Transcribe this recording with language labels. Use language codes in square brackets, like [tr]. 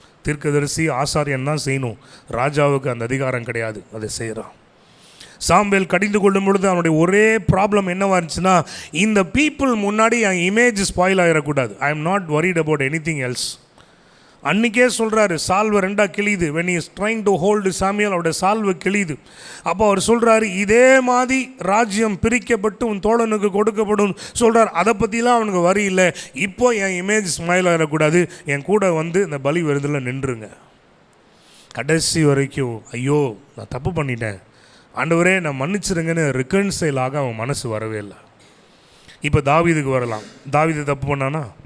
[ta] தீர்க்கதரிசி ஆசாரியன் தான் செய்யணும், ராஜாவுக்கு அந்த அதிகாரம் கிடையாது, அதை செய்கிறான். சாமுவேல் கடிந்து கொள்ளும் பொழுது அவனுடைய ஒரே ப்ராப்ளம் என்னவா இருந்துச்சுன்னா, இந்த பீப்புள் முன்னாடி என் இமேஜ் ஸ்பாயில் ஆகிடக்கூடாது. [en] I am not worried about anything else. [ta] அன்றைக்கே சொல்கிறாரு, சால்வை ரெண்டாக கிழியுது. [en] when he is trying to hold சாமியல், [ta] அவருடைய சால்வை கிழியுது. அப்போ அவர் சொல்கிறாரு, இதே மாதிரி ராஜ்யம் பிரிக்கப்பட்டு உன் தோழனுக்கு கொடுக்கப்படும் சொல்கிறார். அதை பற்றிலாம் அவனுக்கு வரி இல்லை. இப்போ என் இமேஜ் ஸ்மைல் ஆகிடக்கூடாது, என் கூட வந்து இந்த பலி விருந்தில் நின்றுங்க. கடைசி வரைக்கும் ஐயோ நான் தப்பு பண்ணிட்டேன் ஆண்டவரே நான் மன்னிச்சிருங்கன்னு ரிகன்சைலாக அவன் மனசு வரவே இல்லை. இப்போ தாவீதுக்கு வரலாம். தாவீது தப்பு பண்ணானா?